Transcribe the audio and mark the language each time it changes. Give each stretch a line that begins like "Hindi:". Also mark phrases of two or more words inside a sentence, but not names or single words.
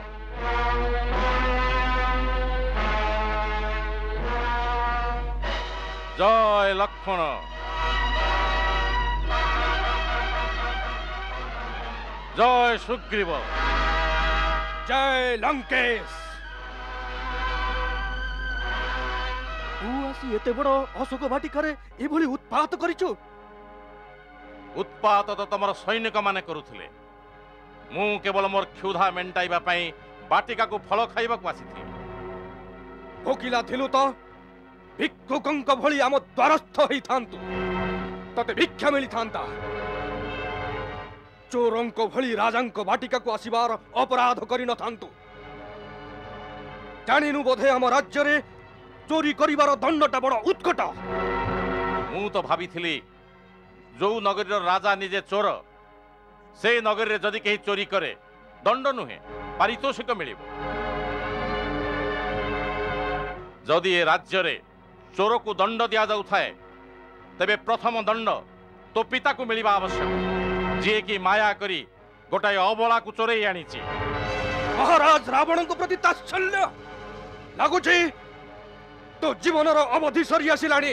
Odia: ଜୟ ଲକ୍ଷ୍ମଣ। ଜୟ ସୁଗ୍ରୀବ। ଜୟ ଲଙ୍କେଶ। ତୁ ଆସି ଏତେ ବଡ଼ ଅଶୋକ ବାଟିକାରେ ଏଭଳି ଉତ୍ପାତ କରିଛୁ। ଉତ୍ପାତ ତ ତମର ସୈନିକ ମାନେ କରୁଥିଲେ। ମୁ କେବଳ ମୋର କ୍ଷୁଧା ମେଣ୍ଟାଇବା ପାଇଁ ବାଟିକା କୁ ଫଳ ଖାଇବା କୁ ଆସିଥି। ଭୋକିଲା ଥିଲୁ ତ ଭିକ୍ଷୁକଙ୍କ ଭଳି ଆମ ଦ୍ୱାରସ୍ଥ ହୋଇ ଥାନ୍ତୁ ତତେ ଭିକ୍ଷା ମିଳି ଥାନ୍ତା। ଚୋରଙ୍କ ଭଳି ରାଜାଙ୍କ ବାଟିକା କୁ ଆସିବାର ଅପରାଧ କରି ନ ଥାନ୍ତୁ। ଜାଣିନୁ ବୋଧେ ଆମ ରାଜ୍ୟ ରେ ଚୋରି କରିବାର ଦଣ୍ଡଟା ବଡ଼ ଉତ୍କଟ। ମୁ ତ ଭାବିଥିଲି ଜୋ ନଗରୀର ରାଜା ନିଜେ ଚୋର ସେ ନଗରୀ ଯଦି କାହିଁ ଚୋରି କରେ ଦଣ୍ଡ ନୁହେ ପାରିତୋଷିକ ମିଳିବ। ଯଦି ଏ ରାଜ୍ୟ ରେ ଚୋର କୁ ଦଣ୍ଡ ଦିଆ ଯାଉ ଥାଏ ତେବେ ପ୍ରଥମ ଦଣ୍ଡ ତ ପିତା କୁ ମିଳିବା ଆବଶ୍ୟକ ଯେ କି ମାୟା କରି ଗୋଟାଏ ଅବଳା କୁ ଚୋରାଇ ଆଣିଛି। ମହାରାଜ ରାବଣ କୁ ପ୍ରତି ତାତ୍ସଲ୍ୟ ଲାଗୁଛି ତ ଜୀବନର ଅବଧି ସରି ଆସିଲାଣି।